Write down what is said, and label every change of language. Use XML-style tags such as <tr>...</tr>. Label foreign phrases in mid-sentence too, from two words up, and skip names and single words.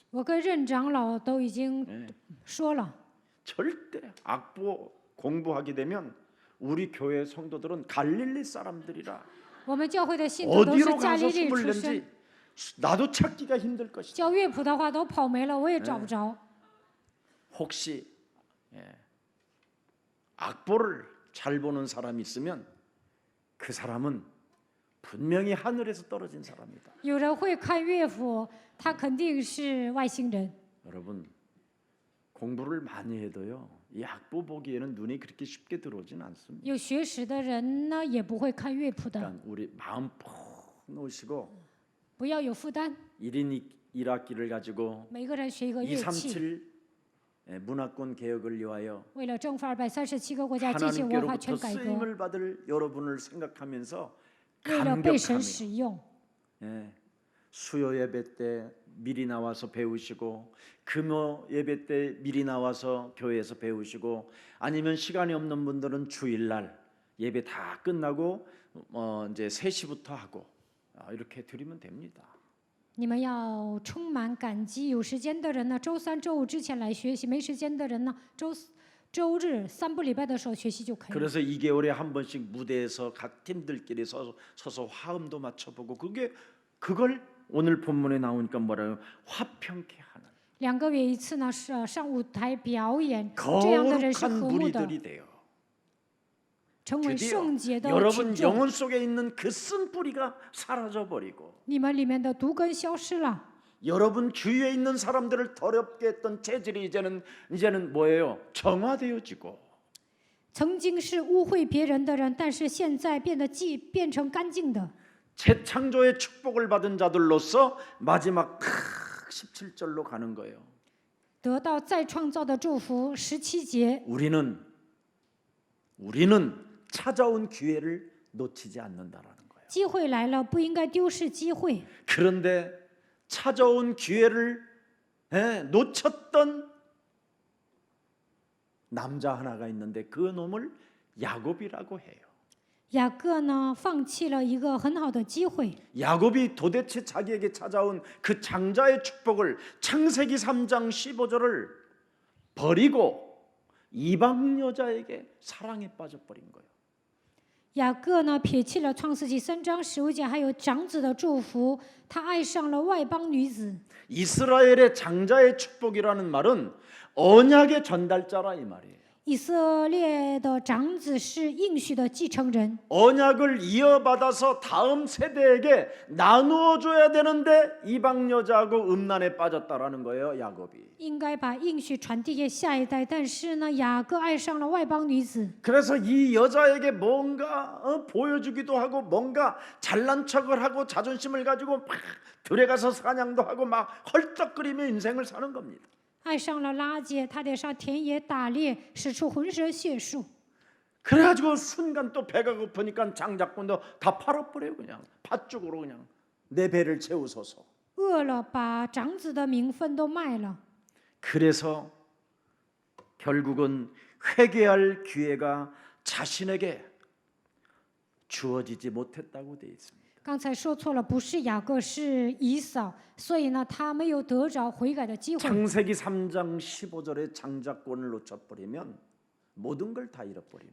<zh>我跟任长老都已经</zh> <ko>예.</ko> <zh>说了，</zh> <ko>절대 악보 공부하게 되면 우리 교회 성도들은 갈릴리 사람들이라</ko> <zh>我们教会的信徒都是</zh> <ko>어디로</ko> <zh>加</zh> <ko>가서</ko> <zh>利利</zh> <ko>숨을</ko> <zh>出身，</zh> <ko>낸지 나도 찾기가 힘들 것이다.</ko> <zh>教乐谱的话都跑没了，我也找不着。</zh> <ko>혹시 악보를 잘 보는 사람이 있으면 그 사람은 분명히 하늘에서 떨어진 사람이다.</ko> <zh>有人会看乐谱，他肯定是外星人。</zh> <ko>여러분 공부를 많이 해도요 이 악보 보기에는 눈이 그렇게 쉽게 들어오진 않습니다.</ko> <zh>有学识的人呢，也不会看乐谱的，</zh> <ko>그러니까 우리 마음 푹 놓으시고</ko> <zh>不要有负担。</zh> <ko>1인 1악기를 가지고</ko> <zh>每个人学一个乐器，</zh> <ko>237 문화권 개혁을 위하여</ko> <zh>为了征服237个国家进行文化</zh> <ko>하나님께로부터</ko> <zh>圈改革，</zh> <ko>쓰임을 받을 여러분을 생각하면서</ko> <zh>为了被神</zh> <ko>감격하며</ko> <zh>使用。</zh> <ko>수요 예배 때 미리 나와서 배우시고 금요 예배 때 미리 나와서 교회에서 배우시고 아니면 시간이 없는 분들은 주일날 예배 다 끝나고 이제 3시부터 하고 이렇게 드리면 됩니다.</ko> <zh>你们要充满感激，有时间的人呢，周三、周五之前来学习；没时间的人呢，周日3不礼拜的时候学习就可以了。</zh> <ko>그래서 2개월에 한 번씩 무대에서 각 팀들끼리 서서 화음도 맞춰보고 그걸 오늘 본문에 나오니까 뭐라요? 화평케 하는</ko> <zh>2 个月一次呢，是上舞台表演，这样的人是</zh> <ko>거룩한</ko> <zh>和睦的，</zh> <ko>무리들이 돼요.</ko> <zh>成为</zh> <ko>드디어</ko> <zh>圣洁的群</zh> <ko>여러분</ko> <zh>众。</zh> <ko>영혼 속에 있는 그 쓴 뿌리가 사라져 버리고</ko> <zh>你们里面的毒根消失了，</zh> <ko>여러분 주위에 있는 사람들을 더럽게 했던 체질이 이제는 뭐예요? 정화되어지고</ko> <zh>曾经是污秽别人的人，但是现在变成干净的。</zh> <ko>재창조의 축복을 받은 자들로서 마지막 17절로 가는 거예요.</ko> <zh>得到再创造的祝福，17节，</zh> <ko>우리는 찾아온 기회를 놓치지 않는다라는 거예요.</ko> <zh>机会来了，不应该丢失机会。</zh> <ko>그런데 찾아온 기회를 놓쳤던 남자 하나가 있는데 그 놈을 야곱이라고 해요.</ko> <zh>雅各呢，放弃了一个很好的机会。</zh> <ko>야곱이 도대체 자기에게 찾아온 그 장자의 축복을 창세기 3장 15절을 버리고 이방 여자에게 사랑에 빠져버린 거예요.</ko> <zh>雅各呢，撇弃了创世纪3章15节，还有长子的祝福，他爱上了外邦女子。</zh> <ko>이스라엘의 장자의 축복이라는 말은 언약의 전달자라 이 말이에요.</ko> <zh>以色列的长子是应许的继承人，</zh> <ko>언약을 이어받아서 다음 세대에게 나누어 줘야 되는데 이방 여자하고 음란에 빠졌다라는 거예요, 야곱이.</ko> <zh>应该把应许传递给下一代。但是呢，雅各爱上了外邦女子，</zh> <ko>그래서 이 여자에게 뭔가 보여주기도 하고 뭔가 잘난 척을 하고 자존심을 가지고 막 들어가서 사냥도 하고 막 헐떡거리며 인생을 사는 겁니다.</ko> <zh>爱上了拉结，他得上田野打猎，使出浑身解数。</zh> <ko>그래가지고 순간 또 배가 고프니까 장작꾼도 다 팔아버려요. 그냥 팥죽으로 그냥 내 배를 채우소서.</ko> <zh>饿了，把长子的名分都卖了。</zh> <ko>그래서 결국은 회개할 기회가 자신에게 주어지지 못했다고 되어 있습니다.</ko> <zh>刚才说错了，不是雅各，是以扫，所以呢，他没有得着悔改的机会。</zh> <ko>창세기 3장 15절에 장자권을 놓쳐버리면 모든 걸 다 잃어버립니다.</ko>